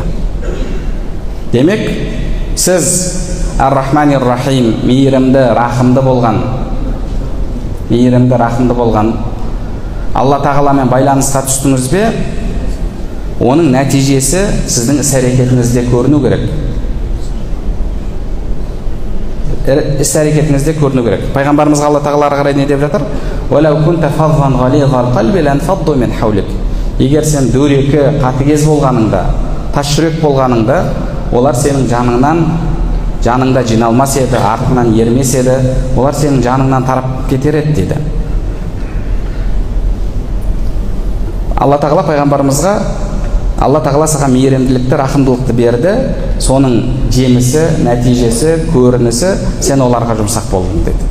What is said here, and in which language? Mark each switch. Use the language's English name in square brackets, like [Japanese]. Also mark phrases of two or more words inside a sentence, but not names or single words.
[Kazakh] Демек, сіз Ар-Рахманир Рахим, мейірімді, рахымды болған Алла тағаламен байланысқа түстіңіз бе, оның нәтижесі сіздің іс-әрекетіңізде көріну керек. Іс-әрекетіңізде көріну керек. Пайғамбарымызға Алла тағала қарай не деп жатыр? [Arabic] وَلَوْ كُنْتَ فَظًّا غَلِيظَ الْقَلْبِ لَانْفَضُّوا مِنْ حَوْلِكَ. [Kazakh] Егер сен дөрекі, қатыгез болғаныңда, тасжүрек болғаныңда, олар сенің жаныңда жиналмас еді, артынан ермес еді, олар сенің жаныңнан тарап кетер еді дейді. Алла тағала пайғамбарымызға, Алла тағала саған мейірімділікті, рахымдылықты берді, соның жемісі, нәтижесі, көрінісі сен оларға жұмсақ болдың деді.